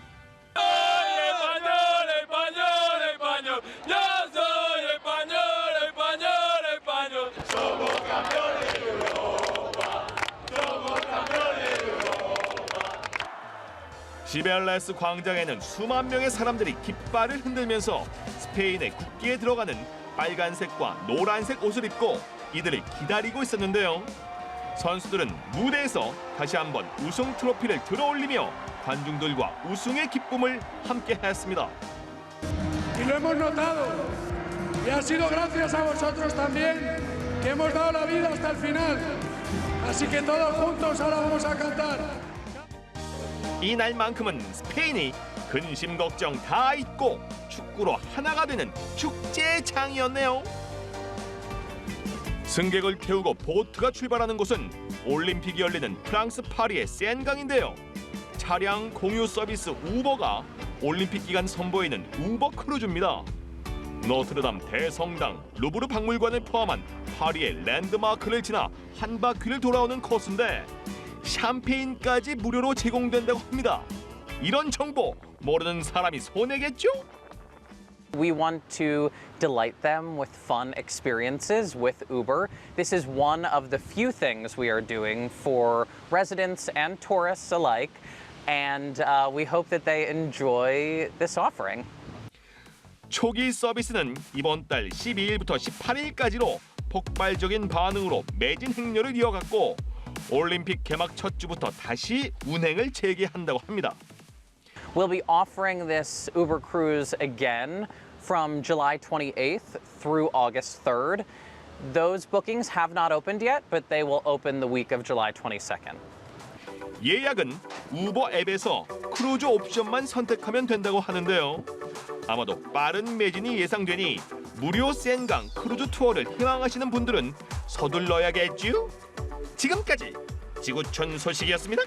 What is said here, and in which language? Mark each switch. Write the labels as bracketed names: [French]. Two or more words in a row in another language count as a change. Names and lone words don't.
[Korean] 시벨레스 광장에는 수만 명의 사람들이 깃발을 흔들면서 스페인의 국기에 들어가는 빨간색과 노란색 옷을 입고 이들을 기다리고 있었는데요. 선수들은 무대에서 다시 한번 우승 트로피를 들어올리며 관중들과 우승의 기쁨을 함께 했습니다. [Spanish] Y lo hemos notado. Y ha sido gracias a vosotros también que hemos dado la vida hasta el final. Así que todos juntos ahora vamos a cantar. [Korean] 이날만큼은 스페인이 근심 걱정 다 잊고 축구로 하나가 되는 축제의 장이었네요. 승객을 태우고 보트가 출발하는 곳은 올림픽이 열리는 프랑스 파리의 센강인데요. 차량 공유 서비스 우버가 올림픽 기간 선보이는 우버 크루즈입니다. 노트르담 대성당, 루브르 박물관을 포함한 파리의 랜드마크를 지나 한 바퀴를 돌아오는 코스인데 샴페인까지 무료로 제공된다고 합니다. 이런 정보 모르는 사람이 손해겠죠? [English] We want to delight them with fun experiences with Uber. This is one of the few things we are doing for residents and tourists alike, and we hope that they enjoy this offering. [Korean] 초기 서비스는 이번 달 12일부터 18일까지로 폭발적인 반응으로 매진 행렬을 이어갔고 올림픽 개막 첫 주부터 다시 운행을 재개한다고 합니다. [English] We'll be offering this Uber cruise again from July 28th through August 3rd. Those bookings have not opened yet, but they will open the week of July 22nd. [Korean] 예약은 우버 앱에서 크루즈 옵션만 선택하면 된다고 하는데요. 아마도 빠른 매진이 예상되니 무료 센강 크루즈 투어를 희망하시는 분들은 서둘러야겠죠? 지금까지 지구촌 소식이었습니다.